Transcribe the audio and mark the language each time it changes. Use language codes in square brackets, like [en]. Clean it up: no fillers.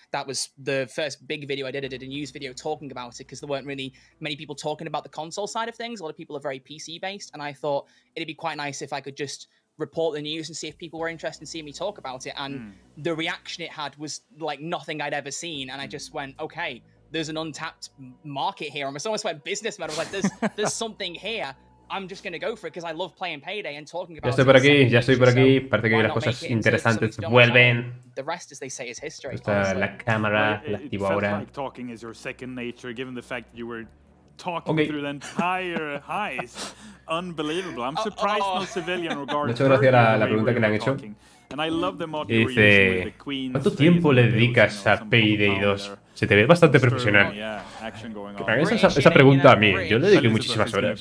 [en] That was the first big video I did. I did a news video talking about it because there weren't really many people talking about the console side of things. A lot of people are very PC based, and I thought it'd be quite nice if I could just report the news and see if people were interested in seeing me talk about it. And the reaction it had was like nothing I'd ever seen, and I just went, okay, there's an untapped market here. I almost went business mode. I was like, there's something here. I'm just going to go for it because I love playing Payday and talking about it. [es] Ya estoy por aquí. Parece que las cosas interesantes vuelven. [en] The rest, as they say, is history. [es] La cámara la activo ahora. [en] Like talking is your second nature, given the fact that you were talking through the entire heist. Unbelievable. I'm surprised no civilian regarded. [es] Muchas gracias la pregunta que le han hecho. [en] And I love the mod [es] dice, ¿cuánto tiempo le dedicas a Payday 2? Se te ve bastante profesional. Que para esa pregunta a mí, yo le dediqué muchísimas horas.